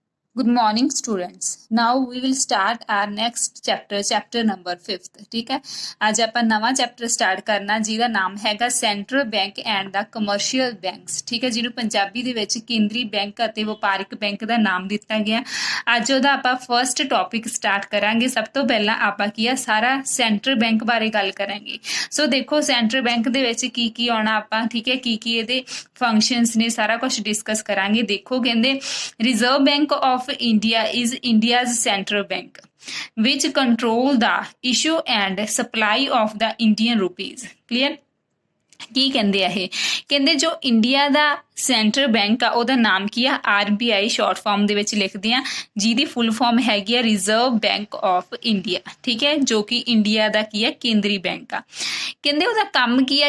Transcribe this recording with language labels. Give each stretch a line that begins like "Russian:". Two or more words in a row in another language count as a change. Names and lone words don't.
English: Good morning students. Now we will start our next chapter number 5th.
Punjabi: ठीक है, ਅੱਜ ਆਪਾਂ ਨਵਾਂ
English: chapter start
Punjabi: ਕਰਨਾ ਜਿਹਦਾ ਨਾਮ ਹੈਗਾ
English: central bank and the commercial banks.
Punjabi: ਠੀਕ ਹੈ, ਜਿਹਨੂੰ ਪੰਜਾਬੀ ਦੇ ਵਿੱਚ ਕੇਂਦਰੀ ਬੈਂਕ ਅਤੇ ਵਪਾਰਿਕ ਬੈਂਕ ਦਾ ਨਾਮ ਦਿੱਤਾ ਗਿਆ। ਅੱਜ ਉਹਦਾ ਆਪਾਂ
English: first topic start
Punjabi: ਕਰਾਂਗੇ। ਸਭ ਤੋਂ ਪਹਿਲਾਂ ਆਪਾਂ ਕੀ ਆ ਸਾਰਾ
English: central bank
Punjabi: ਬਾਰੇ ਗੱਲ ਕਰਾਂਗੇ। ਸੋ ਦੇਖੋ
English: central bank
Punjabi: ਦੇ ਵਿੱਚ ਕੀ ਆਉਣਾ ਆਪਾਂ, ਠੀਕ ਹੈ, ਕੀ ਇਹਦੇ ਫੰਕਸ਼ਨਸ ਨੇ, ਸਾਰਾ ਕੁਝ ਡਿਸਕਸ ਕਰਾਂਗੇ। ਦੇਖੋ ਕਹਿੰਦੇ
English: ਰਿਜ਼ਰਵ ਬੈਂਕ ਆਫ India is India's central bank which control the issue and supply of the Indian rupees. Clear?
Punjabi: ਕੀ ਕਹਿੰਦੇ ਆ ਇਹ? ਕਹਿੰਦੇ ਜੋ ਇੰਡੀਆ ਦਾ
English: central bank
Punjabi: ਆ ਉਹਦਾ ਨਾਮ ਕੀ ਆ? RBI
English: short form
Punjabi: ਦੇ ਵਿੱਚ ਲਿਖਦੇ ਆ, ਜਿਹਦੀ
English: full form
Punjabi: ਹੈਗੀ ਆ ਰਿਜ਼ਰਵ ਬੈਂਕ ਆਫ ਇੰਡੀਆ। ਠੀਕ ਹੈ, ਜੋ ਕਿ ਇੰਡੀਆ ਦਾ ਕੀ ਆ ਕੇਂਦਰੀ ਬੈਂਕ ਆ। ਕਹਿੰਦੇ ਉਹਦਾ ਕੰਮ ਕੀ ਆ?